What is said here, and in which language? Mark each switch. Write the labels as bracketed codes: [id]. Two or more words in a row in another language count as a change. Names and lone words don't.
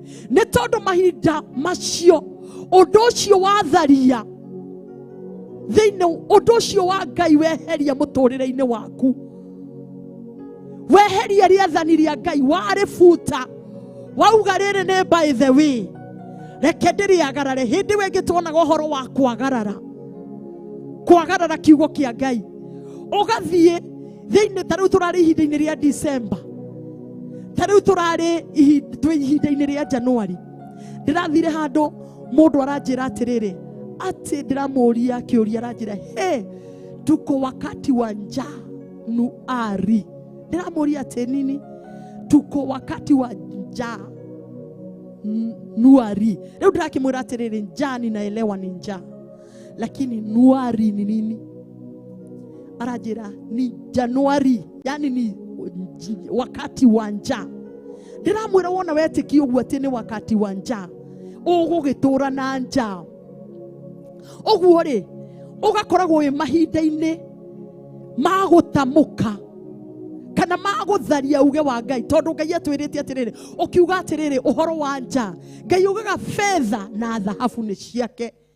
[ki] Nĩ tondũ mahinda macio, ũndũ ũcio watharia thĩinĩ, ũndũ ũcio wa Ngai weheria mũtũrĩre-inĩ waku. Weheria rĩathani rĩa Ngai, warĩbuta. Wauga, "Rĩrĩ nĩ [en] by the way." [ki] Reke ndĩrĩagarare. Hĩndĩ ĩyo ĩngĩ tuonaga ũhoro wa kwagarara. Kwagarara kiugo kĩa Ngai. Ũgathiĩ thĩinĩ, ta rĩu tũrarĩ ihinda-inĩ rĩa December. Ta rĩu tũrarĩ ihi-, twĩ ihinda-inĩ rĩa January. Ndĩrathire handũ, mũndũ aranjĩra atĩrĩrĩ, atĩ ndĩramũria kĩũria, aranjĩra, [sw] "Hey, tuko wakati wa njaa nuari." [ki] Ndĩramũria atĩ, [sw] "Nini?" "Tuko wakati wa njaa n-, nuari." [ki] Rĩu ndĩrakĩmwĩra atĩrĩrĩ, [sw] "Njaa ninaelewa ni njaa. Lakini nuari ni nini?" Aranjĩra, "Ni Januari, yani ni nj-, wakati wa njaa." [ki] Ndĩramwĩra, "Wona wetĩkia ũguo atĩ nĩ [sw] wakati wa njaa, [ki] ũgũgĩtũũra na njaa." Ũguo rĩ, ũgakoragwo wĩ mahinda-inĩ ma gũtamũka kana ma gũtharia uge wa Ngai, tondũ Ngai atwĩrĩte atĩrĩrĩ, ũkiuga atĩrĩrĩ, ũhoro wa njaa, Ngai ugaga, "Betha na thahabu nĩ ciake."